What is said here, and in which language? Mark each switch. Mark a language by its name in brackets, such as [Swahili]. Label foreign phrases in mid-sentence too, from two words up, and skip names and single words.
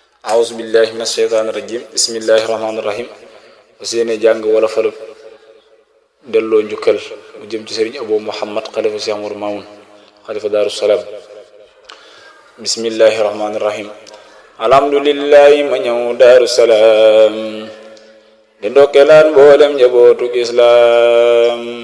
[Arabic] أعوذ بالله من الشيطان الرجيم. بسم الله الرحمن الرحيم. [Wolof] Fas yéene jàng wala falu delloo njukkal mu jëm ci Serigne Abou Mouhammad, xalifa Cheikh Amadou Mamoun, xalifa Daaru Salaam. [Arabic] بسم الله الرحمن الرحيم الحمد لله, [Wolof] ma ñëw Daaru Salaam, di ndokkeelaat mboolem njabootug Islaam.